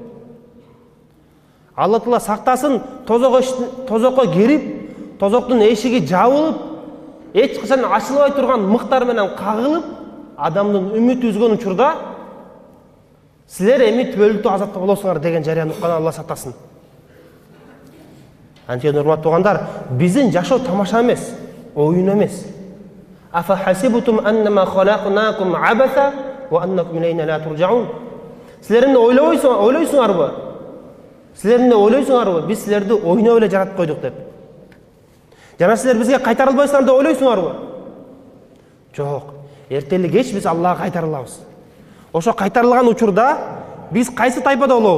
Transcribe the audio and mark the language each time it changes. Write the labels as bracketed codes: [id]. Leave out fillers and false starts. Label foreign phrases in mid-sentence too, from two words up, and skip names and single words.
[ky] Алла Таала сактасын, тозокко кирип, тозоктун эшиги жабылып, эч качан ачылбай турган мыктар менен кагылып, адамдын үмүт үзгөн учурда силер эми түбөлүктүү азапта болосуңар деген жарыяны уккан Алла сактасын. Антип урматтуу туугандар, биздин жашоо тамаша эмес, оюн эмес. [ar] أفحسبتم أنما خلقناكم عبثا وأنكم إلينا لا ترجعون. [ky] Силер эмне ойлойсуңарбы? Биз силерди ойноп эле жаратып койдук деп. Жана силер бизге кайтарылбайсыңар деп ойлойсуңарбы? Жок. Эртели кеч биз Аллага кайтарылабыз. Ошо кайтарылган учурда биз кайсы тайпада болобуз?